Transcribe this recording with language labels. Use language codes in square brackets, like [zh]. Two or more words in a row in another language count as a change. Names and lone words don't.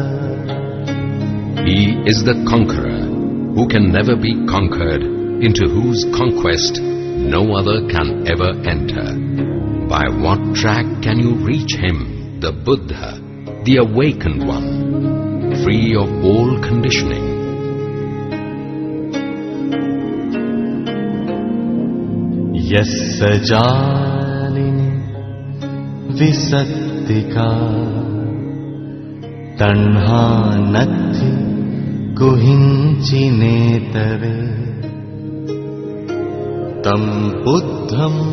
[en] He is the conqueror who can never be conquered, into whose conquest no other can ever enter. By what track can you reach him, the Buddha, the awakened one, free of all conditioning? [pi] Yassa jalini visattika tanha natti kuhincinetare tam buddham